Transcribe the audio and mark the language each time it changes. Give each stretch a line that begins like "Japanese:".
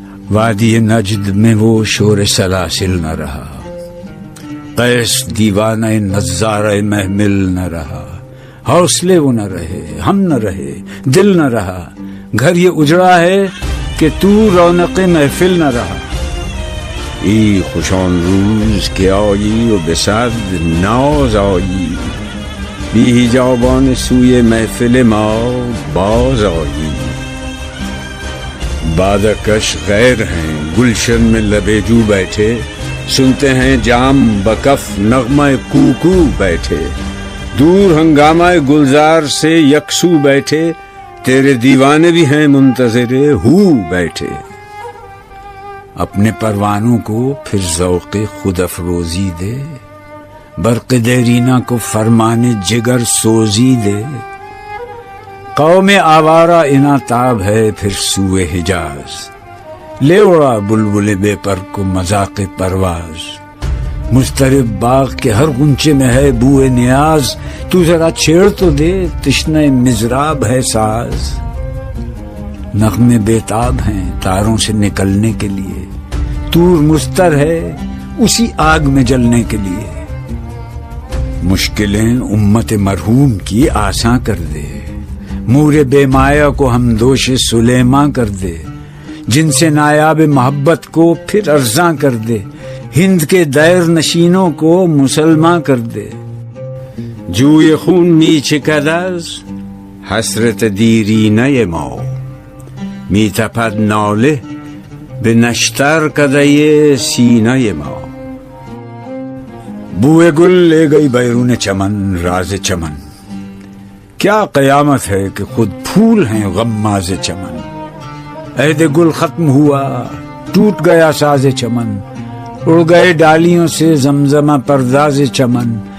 Urdu: وادی نجد میں وہ شور سلاسل نہ رہا، قیس دیوانہ نظارہ محمل نہ رہا، حوصلے وہ نہ رہے، ہم نہ رہے، دل نہ رہا، گھر یہ اجڑا ہے کہ تو رونق محفل نہ رہا۔
Persian: ای خوش آن روز که آیی و به صد ناز آیی، بی حجابان سوی محفل ما باز آیی.
Urdu: بادکش غیر ہیں گلشن میں لبیجو بیٹھے، سنتے ہیں جام بکف نغمہ کوکو بیٹھے، دور ہنگامہ گلزار سے یکسو بیٹھے، تیرے دیوانے بھی ہیں منتظر ہو بیٹھے. اپنے پروانوں کو پھر ذوق خود افروزی دے، برق دیرینہ کو فرمان جگر سوزی دے. قوم آوارہ اناتاب ہے پھر سوئے حجاز، لے اڑا بلبل بے پر کو مذاق پرواز. مضطرب باغ کے ہر غنچے میں ہے بوئے نیاز، تو ذرا چھیڑ تو دے تشنہ مضراب ہے ساز. نغمے بیتاب ہیں تاروں سے نکلنے کے لیے، طور مستر ہے اسی آگ میں جلنے کے لیے. مشکلیں امت مرحوم کی آساں کر دے، مور بے مایا کو ہم دوش سلیماں کر دے. جن سے نایاب محبت کو پھر ارزاں کر دے، ہند کے دیر نشینوں کو مسلمان کر دے.
Persian: جوی خون می چکد از حسرت دیرینه ما، می تپد ناله به نشتر کدهی سینه ما.
Urdu: بوئے گل لے گئی بیرون چمن راز چمن، کیا قیامت ہے کہ خود پھول ہیں غماز چمن. عہد گل ختم ہوا ٹوٹ گیا ساز چمن، اڑ گئے ڈالیوں سے زمزمہ پرداز چمن.